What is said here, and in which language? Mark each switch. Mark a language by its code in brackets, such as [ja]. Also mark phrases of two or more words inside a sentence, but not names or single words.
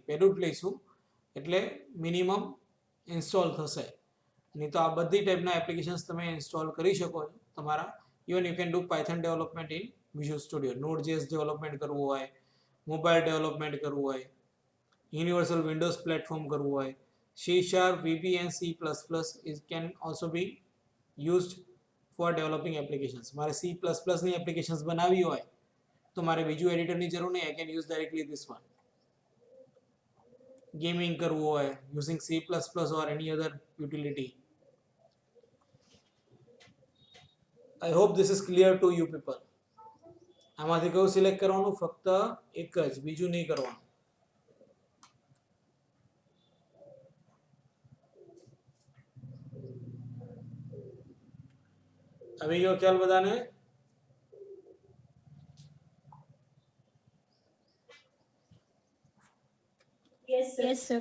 [gu] પહેલું જ લઈશું એટલે મિનિમમ ઇન્સ્ટોલ થશે. નહીં તો આ બધી ટાઈપના એપ્લિકેશન્સ તમે ઇન્સ્ટોલ કરી શકો છો તમારા. [en] Even you can do Python development in Visual Studio. [gu] Node.js ડેવલપમેન્ટ કરવું હોય, મોબાઈલ ડેવલપમેન્ટ કરવું હોય, યુનિવર્સલ વિન્ડોઝ પ્લેટફોર્મ કરવું હોય, [en] C#, VB and C++ is can also be used for developing applications. [gu] મારે C++ ની એપ્લિકેશન્સ બનાવવી હોય તો મારે બીજું એડિટરની જરૂર નહીં. [en] I can use directly this one. [gu] ગેમિંગ કરવું હોય [en] using C++ or any other utility. I hope this is clear to you people. [gu] આમાંથી કયું સિલેક્ટ કરવાનું? ફક્ત એક જ, બીજું નહીં કરવાનું. આવી ગયો ખ્યાલ બધાને? [en] Yes, sir.